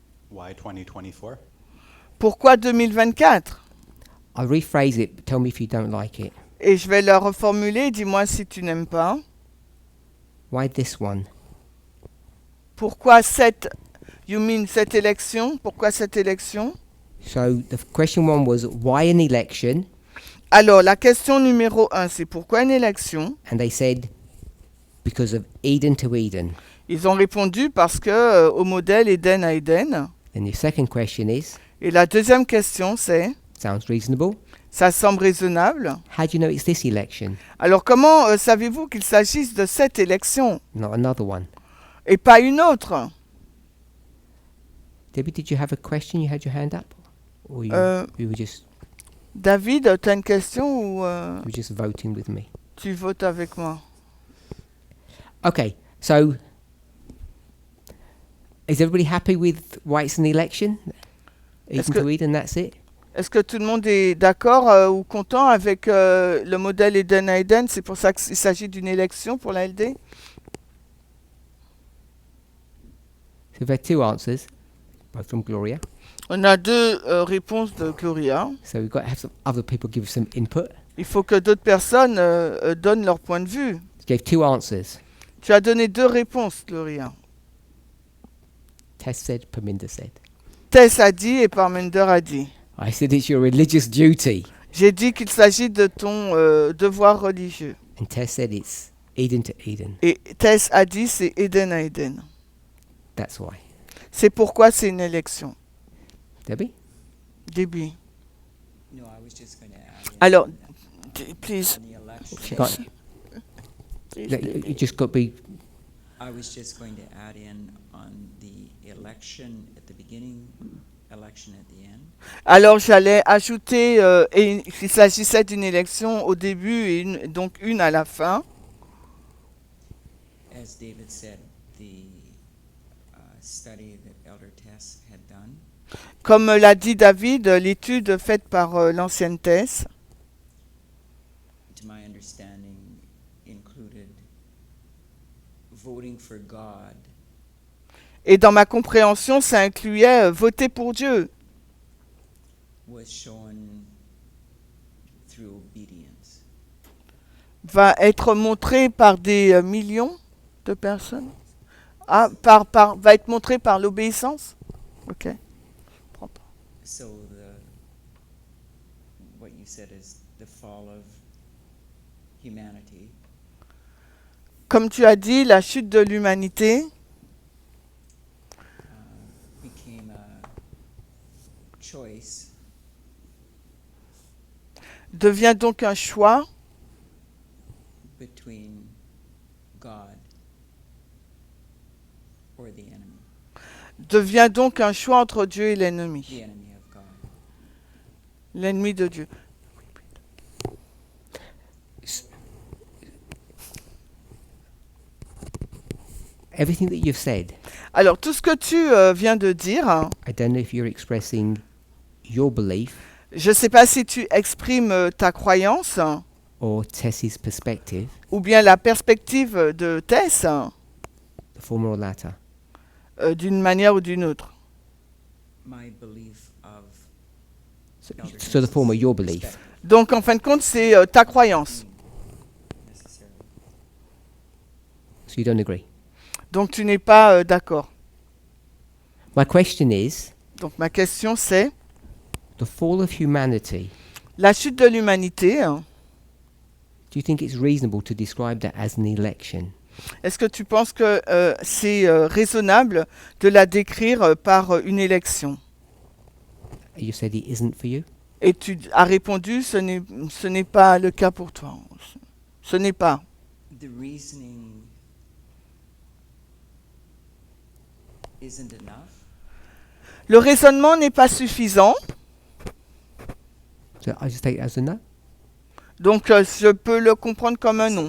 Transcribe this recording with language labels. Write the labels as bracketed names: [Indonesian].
[English] Why 2024? [French] Pourquoi 2024? [English] I'll rephrase it, but tell me if you don't like it. [French] Et je vais la reformuler, dis-moi si tu n'aimes pas. [English] Why this one? [French] Pourquoi cette élection? Pourquoi cette élection? [English] So the question 1 was why an election, [French] Alors, la question numéro 1, c'est pourquoi une élection? [English] and they said because of Eden to Eden. [French] Ils ont répondu parce que au modèle Éden à Éden. [English] Then the second question is, [French] Et la deuxième question, c'est, [English] sounds reasonable. [French] ça semble raisonnable. [English] How do you know it's this election, [French] Alors, comment savez-vous qu'il s'agisse de cette élection [English] not another one? [French] et pas une autre? [English] Debbie, did you have a question? You had your hand up, or you were just [French] David, tu as une question ou [English] you were just voting with me? [French] tu votes avec moi? [English] Okay, so is everybody happy with why it's an election? Eden to Eden, that's it. [French] Est-ce que tout le monde est d'accord ou content avec le modèle Éden à Éden? C'est pour ça qu'il s'agit d'une élection pour la LD? [English] So we've had 2 answers, both from Gloria. [French] On a 2 réponses de Gloria. [English] So we've got to have some other people give some input. [French] Il faut que d'autres personnes donnent leur point de vue. [English] You gave 2 answers. [French] Tu as donné 2 réponses, Gloria. [English] Tess said, Paminda said. [French] Tess a dit et Parmender a dit. [English] I said it's your religious duty. [French] J'ai dit qu'il s'agit de ton devoir religieux. [English] And Tess said it's Eden to Eden. [French] Et Tess a dit c'est Éden à Éden. [English] That's why. [French] C'est pourquoi c'est une élection. [English] Debbie? [French] Début. [English] No, I was just going to add. [French] Alors, [English] please. On the election. She can't, you just got to be. I was just going to add in on the election at the beginning, election at the end. [French] Alors j'allais ajouter qu'il s'agissait d'une élection au début et donc une à la fin. [English] As David said, the study that Elder Tess had done, [French] Comme l'a dit David, l'étude faite par l'ancienne Tess, [English] to my understanding, included voting for God [French] et dans ma compréhension, ça incluait voter pour Dieu, [English] was shown through obedience. [French] va être montré par des millions de personnes. Ah, va être montré par l'obéissance. Ok. [English] So what you said is the fall of humanity [French] Comme tu as dit, la chute de l'humanité [English] became a choice [French] devient donc un choix [English] between God or the enemy, [French] devient donc un choix entre Dieu et l'ennemi, [English] the enemy of God. [French] l'ennemi de Dieu. [English] Everything that you've said, [French] Alors tout ce que tu viens de dire, [English] I don't know if you're expressing your belief [French] je ne sais pas si tu exprimes ta croyance [English] or Tess's perspective, [French] ou bien la perspective de Tess [English] the former or latter. [French] d'une manière ou d'une autre. [English] My belief of So the former, your belief. [French] Donc en fin de compte, c'est ta croyance. [English] necessarily. So you don't agree. [French] Donc tu n'es pas d'accord. [English] My question is, [French] Donc ma question c'est, [English] the fall of humanity, [French] la chute de l'humanité, hein, [English] do you think it's reasonable to describe that as an election? [French] est-ce que tu penses que c'est raisonnable de la décrire par une élection? [English] You said it isn't for you? [French] Et tu as répondu, ce n'est pas le cas pour toi. Ce n'est pas. [English] The reasoning isn't enough. [French] Le raisonnement n'est pas suffisant, [English] So I just take it as a no? [French] donc je peux le comprendre comme un non.